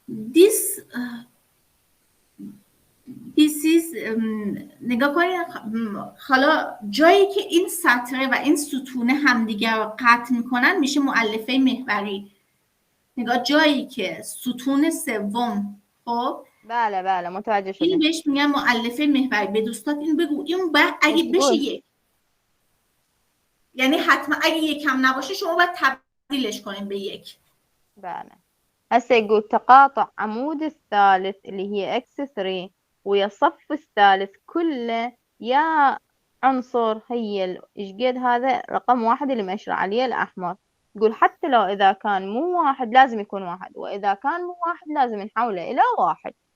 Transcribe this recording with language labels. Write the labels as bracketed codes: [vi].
[en] this is [fa] نگاه کنید. حالا جایی که این سطره و این ستونه همدیگر رو قطع میکنن میشه مؤلفه محوری. نگاه جایی که ستون سوم، خب بله متوجه شدم. این بهش میگن مؤلفه محوری. به دوستات این بگو، این اگه بشه یک یعنی حتما اگه یکم نباشه شما باید تبدیلش کنیم به یک. بله. [ar] هسه يقول تقاطع عمود الثالث اللي هي x3 ويا الصف الثالث كله يا عنصر هي ايش قد هذا رقم واحد اللي مشر عليه الأحمر. يقول حتى لو إذا كان مو واحد لازم يكون واحد، وإذا كان مو واحد لازم نحوله إلى واحد.